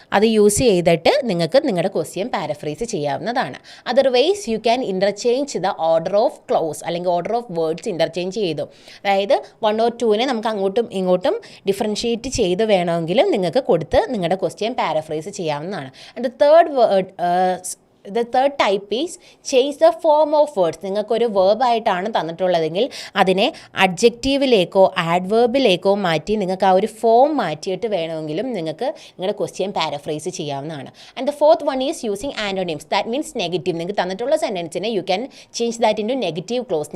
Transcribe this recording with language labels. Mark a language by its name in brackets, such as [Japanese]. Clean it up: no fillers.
[Malayalam] അത് യൂസ് ചെയ്തിട്ട് നിങ്ങൾക്ക് നിങ്ങളുടെ ക്വസ്റ്റ്യൻ പാരഫ്രൈസ് ചെയ്യാവുന്നതാണ്. [English] otherwise you can interchange the order of clause [Malayalam] അല്ലെങ്കിൽ ഓർഡർ ഓഫ് വേർഡ്സ് ഇൻ്റർചേഞ്ച് ചെയ്തു. അതായത് 1 or 2നെ നമുക്ക് അങ്ങോട്ടും ഇങ്ങോട്ടും ഡിഫറൻഷ്യേറ്റ് ചെയ്ത് വേണമെങ്കിലും നിങ്ങൾക്ക് കൊടുത്ത് നിങ്ങളുടെ ക്വസ്റ്റ്യൻ പാരഫ്രൈസ് ചെയ്യാവുന്നതാണ്. [English] And the third the third type is change the form of words. [Malayalam] നിങ്ങൾക്കൊരു വേർബായിട്ടാണ് തന്നിട്ടുള്ളതെങ്കിൽ അതിനെ അഡ്ജക്റ്റീവിലേക്കോ ആഡ്വേർബിലേക്കോ മാറ്റി നിങ്ങൾക്ക് ആ ഒരു ഫോം മാറ്റിയിട്ട് വേണമെങ്കിലും നിങ്ങൾക്ക് നിങ്ങളുടെ ക്വസ്റ്റ്യൻ പാരഫ്രൈസ് ചെയ്യാവുന്നതാണ്. [English] And the fourth one is using antonyms. That means negative. [Malayalam] നിങ്ങൾക്ക് തന്നിട്ടുള്ള സെൻറ്റൻസിനെ [English] You can change that into negative clause.